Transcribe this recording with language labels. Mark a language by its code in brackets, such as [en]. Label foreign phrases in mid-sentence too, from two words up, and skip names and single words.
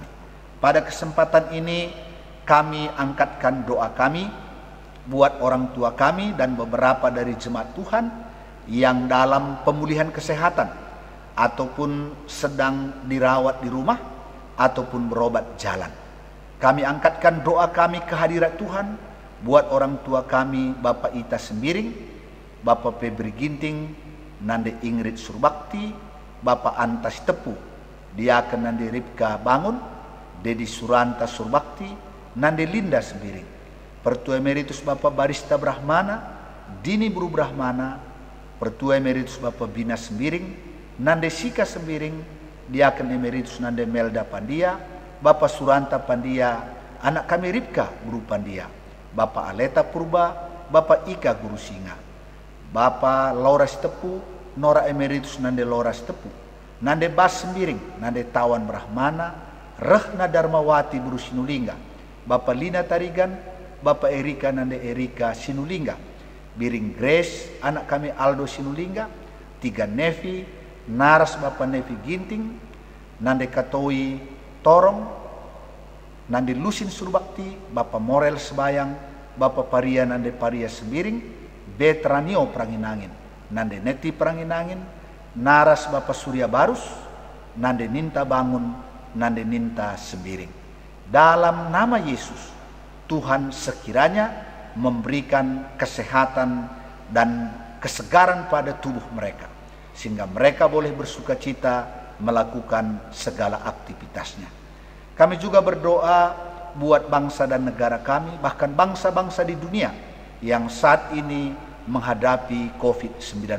[id] Pada kesempatan ini kami angkatkan doa kami buat orang tua kami dan beberapa dari jemaat Tuhan yang dalam pemulihan kesehatan ataupun sedang dirawat di rumah ataupun berobat jalan. Kami angkatkan doa kami ke hadirat Tuhan buat orang tua kami, Bapak Ita Sembiring, Bapak Febri Ginting, Nande Ingrid Surbakti, Bapak Antas Tepu, Diaken Nande Ripka Bangun, Dedi Suranta Surbakti, Nande Linda Sembiring, Pertua Emeritus Bapak Barista Brahmana, Dini Buru Brahmana, Pertua Emeritus Bapak Bina Sembiring, Nande Sika Sembiring, Diaken Emeritus Nande Melda Pandia, Bapak Suranta Pandia, anak kami Ripka Guru Pandia, Bapak Aleta Purba, Bapak Ika Guru Singa, Bapak Laura Stepu, Nora Emeritus Nande Laura Stepu, Nande Bas Sembiring, Nande Tawan Brahmana, Rehna Darmawati Guru Sinulingga, Bapak Lina Tarigan, Bapak Erika Nande Erika Sinulingga, Biring Grace, anak kami Aldo Sinulingga, Tiga Nevi, Naras Bapak Nevi Ginting, Nande Katoi Torong, Nande Lusin Surbakti, Bapak Morel Sebayang, Bapak Paria Nande Paria Sembiring, Betranio Pranginangin, Nande Neti Pranginangin, Naras Bapak Surya Barus, Nande Ninta Bangun, Nande Ninta Sembiring. Dalam nama Yesus, Tuhan sekiranya memberikan kesehatan dan kesegaran pada tubuh mereka, sehingga mereka boleh bersukacita melakukan segala aktivitasnya. Kami juga berdoa buat bangsa dan negara kami, bahkan bangsa-bangsa di dunia yang saat ini menghadapi COVID-19.